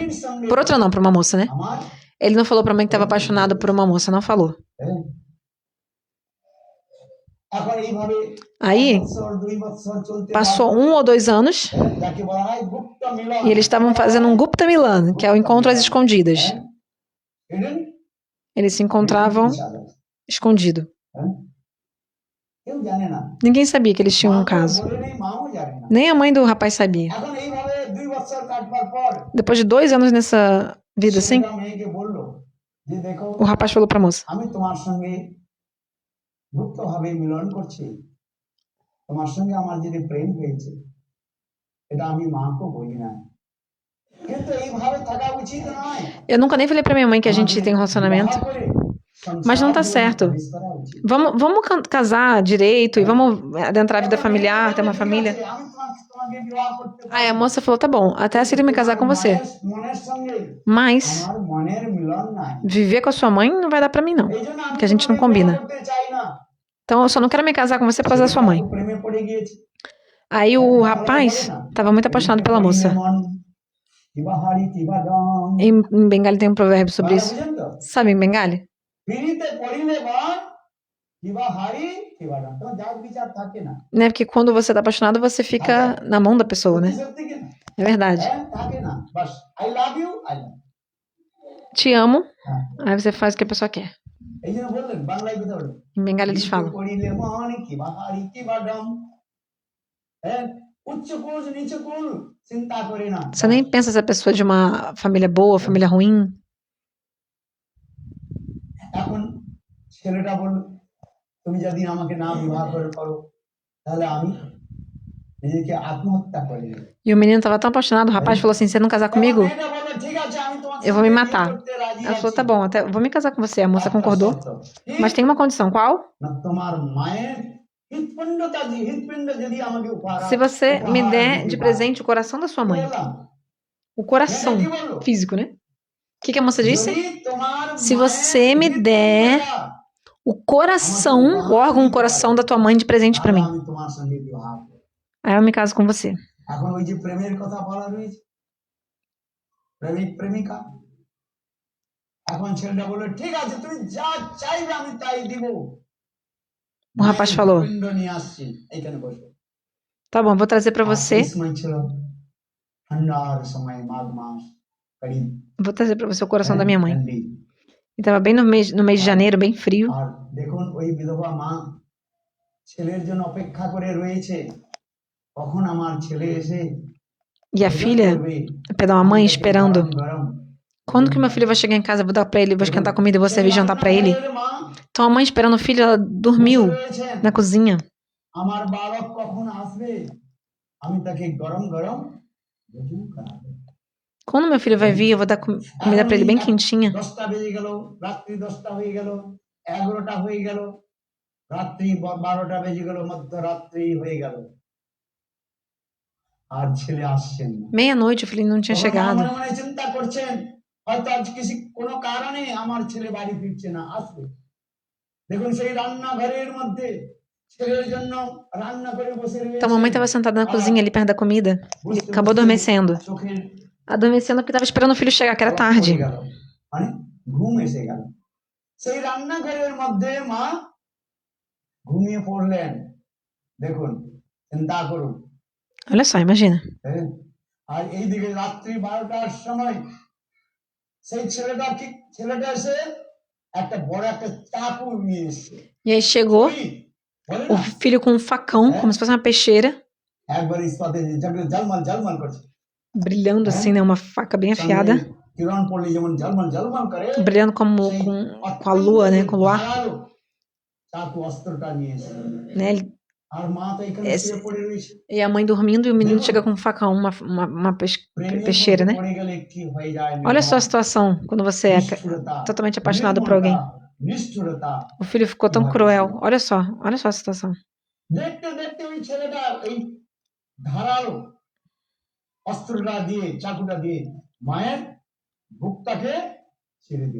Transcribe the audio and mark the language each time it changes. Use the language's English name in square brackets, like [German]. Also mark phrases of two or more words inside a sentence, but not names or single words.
[Bangla] তরুণীর সঙ্গে [Portuguese] Por outra não, por uma moça, né? [Bangla] আমার [Portuguese] Ele não falou pra mãe que estava apaixonado por uma moça, não falou. [Bangla] হ্যাঁ। এখন এইভাবে [Portuguese] Aí, [Bangla] 1 বছর 2 বছর চলতে [Portuguese] passou 1 ou 2 anos [Bangla] যাকে বলা হয় গুপ্ত মিলন। [Portuguese] e eles estavam fazendo um [Bangla] গুপ্ত মিলন, [Portuguese] que é o encontro às escondidas. [Bangla] হ্যাঁ? Hidden [Portuguese] Eles se encontravam [English] each other, [Portuguese] escondido. [Bangla] হ্যাঁ? কেউ জানে না, [Portuguese] Ninguém sabia que eles tinham um [Bangla] মাকেও [Portuguese] caso. [Bangla] বলে নেই, মাও জানে না। [Portuguese] Nem a mãe do rapaz sabia. [Bangla] এখন এইভাবে 2 বছর কাটবার পর [Portuguese] Depois de 2 anos nessa vida assim, [Bangla] ছেলেটা মেয়েকে বলল যে দেখো [Portuguese] o rapaz falou pra moça: [Bangla] আমি তোমার সঙ্গে গুপ্তভাবে মিলন করছি, তোমার সঙ্গে আমার যদি প্রেম হয়েছে এটা আমি মাকে বলি না, কিন্তু এইভাবে থাকা উচিত নয়। [Portuguese] Eu nunca nem falei pra minha mãe que a gente tem um relacionamento. [Bangla] বিবাহ করে [Portuguese] Mas não tá [Bangla] সংসার [Portuguese] certo. [Bangla] প্রবেশ করা উচিত। [Portuguese] Vamos casar direito e vamos adentrar a vida familiar, ter uma família. [Bangla] আমি তোমাকে বিবাহ করতে [Portuguese] Aí a moça falou: tá bom, até aceito me casar com você. [Bangla] মনের সঙ্গে [Portuguese] Mas [Bangla] আমার মনের মিলন নাই, [Portuguese] viver com a sua mãe não vai dar pra mim, não. [Bangla] এই জন্য আমি [Portuguese] Que a gente não [Bangla] তোমাকে [Portuguese] combina. [Bangla] বিবাহ করতে চাই না। [Portuguese] Então eu só não quero me casar com você por causa da sua mãe. [Bangla] প্রেমে পড়ে গিয়েছে। [Portuguese] Aí o rapaz tava muito apaixonado pela moça. [Bangla] বিবাহারি তিবাদম। [Portuguese] Em Bengali tem um provérbio sobre isso. [Bangla] বুঝেন তো? [Portuguese] Sabe em Bengali? [Bangla] পিড়িতে পড়িলে বন বিবাহারি তিবাদম। তো যার বিচার থাকে না। [Portuguese] Né? Porque quando você tá apaixonado, você fica na mão da pessoa, né? [Bangla] সত্যি কি না? [Portuguese] É verdade. [Bangla] হ্যাঁ, থাকে না। বাস [English] I love you, I love. [Portuguese] Te amo, [Bangla] হ্যাঁ। [Portuguese] aí você faz o que a pessoa quer. [Bangla] এই জন্য বললেন বাংলায় কথা বলুন। [Portuguese] Em Bengali eles [Bangla] পিড়িতে [Portuguese] falam. [Bangla] পড়িলে বন বিবাহারি তিবাদম। হ্যাঁ, উচ্চ কুল নিচ কুল চিন্তা করে না। [Portuguese] Você nem pensa se a pessoa é de uma família boa, família ruim. [Bangla] এখন ছেলেটা বলল তুমি যদি আমাকে না বিবাহ করো তাহলে আমি নিজেকে আত্মহত্যা করে নেব। [Portuguese] E o menino tava tão apaixonado, o rapaz falou assim: você não casar comigo, [Bangla] মেয়েটা বলল ঠিক আছে আমি তোমার [Portuguese] eu vou me [Bangla] সঙ্গে বিয়ে [Portuguese] matar. [Bangla] করতে রাজি [Portuguese] Ela falou: [Bangla] আছি। [Portuguese] tá bom, até eu vou me casar com você. A moça [Bangla] একটা [Portuguese] concordou, [Bangla] শর্ত, কি? [Portuguese] mas tem uma condição: qual? [Bangla] না, তোমার মায়ের হৃৎপিণ্ড যদি আমাকে উপহার [Portuguese] Se você me [Bangla] উপহার [Portuguese] der [Bangla] দিতে [Portuguese] de [Bangla] পারো। [Portuguese] presente o coração da sua mãe. [Bangla] বললাম, [Portuguese] O coração [Bangla] মেয়েটা কি বলল? [Portuguese] físico, né? O que a moça disse? [Bangla] যদি তোমার [Portuguese] Se você me der o coração, o órgão, o coração da tua mãe de presente pra [Bangla] তাহলে [Portuguese] mim. [Bangla] আমি তোমার সঙ্গে বিবাহ করব। [Portuguese] Aí eu me caso com você. [Bangla] এখন ওই যে প্রেমের কথা বলা রয়েছে, প্রেমিক প্রেমিকা, এখন ছেলেটা বলল ঠিক আছে তুমি যা চাইবে আমি তাই দিব। [Portuguese] O rapaz falou: [Bangla] হৃৎপিণ্ড নিয়ে আসছি, এইখানে বসো। [Portuguese] tá bom, vou trazer pra você. [Bangla] এই সময় ছিল ঠান্ডার সময়, মাঘ মাস, করিব [Portuguese] Vou trazer pra você o coração da minha mãe. [Bangla] ঠান্ডি। [Portuguese] E tava bem no mês de janeiro, bem frio. [Bangla] আর দেখুন ওই বিধবা মা ছেলের জন্য অপেক্ষা করে রয়েছে, কখন আমার ছেলে এসে [Portuguese] E a filha, perdão, a mãe esperando. Quando que meu filho vai chegar em casa, eu vou dar pra ele, vou esquentar comida e vou servir jantar pra ele. Então a mãe esperando o filho, ela dormiu na cozinha. [Bangla] আমার বালক কখন আসবে, আমি তাকে গরম গরম ভোজন করাবো। [Portuguese] Quando meu filho vai vir, eu vou dar comida pra ele bem quentinha. [Bangla] 10টা বেজে গেল, রাত্রি 10টা হয়ে গেল, 11টা হয়ে গেল, রাত্রি 12টা বেজে গেল, মধ্যরাত্রি হয়ে গেল, আর ছেলে আসছেন না। [Portuguese] Meia-noite, o filho não tinha chegado. [Bangla] মনে মনে চিন্তা করছেন হয়তো আজ কোনো কারণে আমার ছেলে বাড়ি ফিরছে না, আসবে। দেখুন সেই রান্নাঘরের মধ্যে ছেলের জন্য রান্না করে বসে রয়েছে। [Portuguese] Então a mamãe tava sentada na cozinha ali perto da comida. E acabou adormecendo. [Bangla] চোখের [Portuguese] Adormecendo porque tava esperando o filho chegar, que era tarde. [Bangla] হয়ে গেল, মানে ঘুম এসে গেল। সেই রান্নাঘরের মধ্যে মা ঘুমিয়ে পড়লেন। দেখুন, চিন্তা করুন। [Portuguese] Olha só, imagina. [Bangla] হ্যাঁ? আর এইদিকে রাত্রি 12টার সময় সেই ছেলেটা এসে একটা বড় একটা চাকু নিয়ে এসছে। [Portuguese] E aí chegou [Bangla] বলে [Portuguese] o [Bangla] না, [Portuguese] filho com um facão, como se fosse uma peixeira. [Bangla] একবার ইস্পাতে ঝলমল ঝলমল করছে [Portuguese] brilhando assim, né? Uma faca bem afiada, [Bangla] কিরণ পড়লে যেমন ঝলমল ঝলমল করে [Portuguese] brilhando [Bangla] সেই [Portuguese] com a lua, né? Com o luar, [Bangla] ধারালো চাকু অস্ত্রটা নিয়ে এসে [Portuguese] né? [Bangla] আর মা তো এখানে শুয়ে পড়ে রয়েছে [Portuguese] E a mãe dormindo e o menino chega com um facão, uma [Bangla] প্রেমের [Portuguese] peixeira, [Bangla] মধ্যে [Portuguese] né? [Bangla] পড়ে গেলে কি হয়ে যায় [Portuguese] Olha só a situação quando você é [Bangla] নিষ্ঠুরতা, [Portuguese] totalmente apaixonado por alguém. [Bangla] নিষ্ঠুরতা [Portuguese] O filho ficou tão cruel. Olha só a situação. [Bangla] দেখতে দেখতে ওই ছেলেটা এই ধারালো অস্ত্রটা দিয়ে চাকুটা দিয়ে মায়ের বুকটাকে ছেড়ে দিল